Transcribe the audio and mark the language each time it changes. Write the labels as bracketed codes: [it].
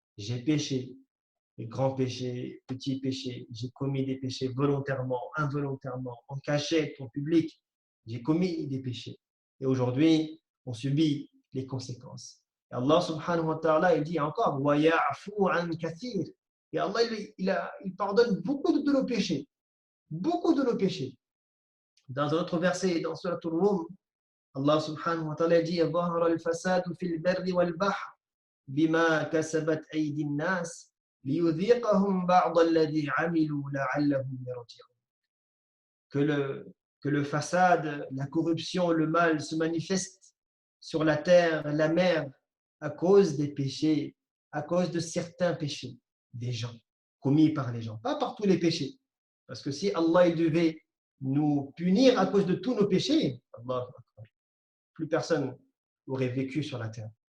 [fr] J'ai péché, les grands péchés, petits péchés, j'ai commis des péchés volontairement, involontairement, en cachette, en public, j'ai commis des péchés. Et aujourd'hui, on subit les conséquences. Et Allah subhanahu wa ta'ala, il dit encore, [ar] وَيَعْفُو عَنْ كَثِيرٍ. [fr] Et Allah, il pardonne beaucoup de nos péchés. Beaucoup de nos péchés. Dans un autre verset, dans Surat Al-Rum, Allah subhanahu wa ta'ala dit [ar] ظهر الفساد في البر والبحر بما كسبت أيدي الناس ليذيقهم بعض الذي عملوا لعلهم يرجعون. [fr] Que le façade, la corruption, le mal se manifeste sur la terre, la mer, à cause des péchés, à cause de certains péchés des gens, commis par les gens, pas par tous les péchés. Parce que si Allah il devait nous punir à cause de tous nos péchés, Allah, plus personne aurait vécu sur la terre.